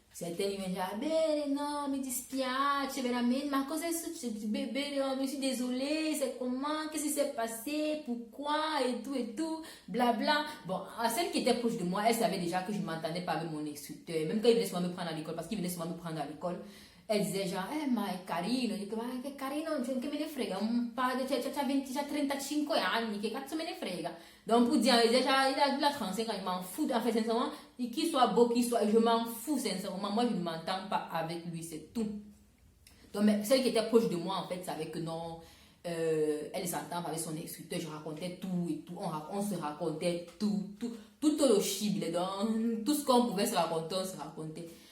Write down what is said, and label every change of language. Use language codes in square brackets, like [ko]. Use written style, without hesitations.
[fr] Certains ils m'ont dit, ah ben non, [it] mi dispiace, veramente, ma cosa è successo, [fr] bébé, je suis désolée, c'est comment, qu'est-ce qui s'est passé, pourquoi, et tout, blabla. Bon, celle qui était proche de moi, elle savait déjà que je ne m'entendais pas avec mon instructeur, même quand il venait souvent me prendre à l'école, parce qu'il venait souvent me prendre à l'école. Elle disait genre, [it] ma è carino, dico, ma che carino, che me ne frega, un padre, c'ha 35 anni, che cazzo me ne frega. [fr] Donc pour dire, il a 35 ans, il m'en fout, en fait, sincèrement, qu'il soit beau, qu'il soit, je m'en fous, sincèrement, moi je ne m'entends pas avec lui, c'est tout. Donc, mais celle qui était proche de moi, en fait, savait que non, elle s'entend avec son instructeur, je racontais tout et tout, on se racontait tout le chible, donc tout ce qu'on pouvait se raconter, on se racontait.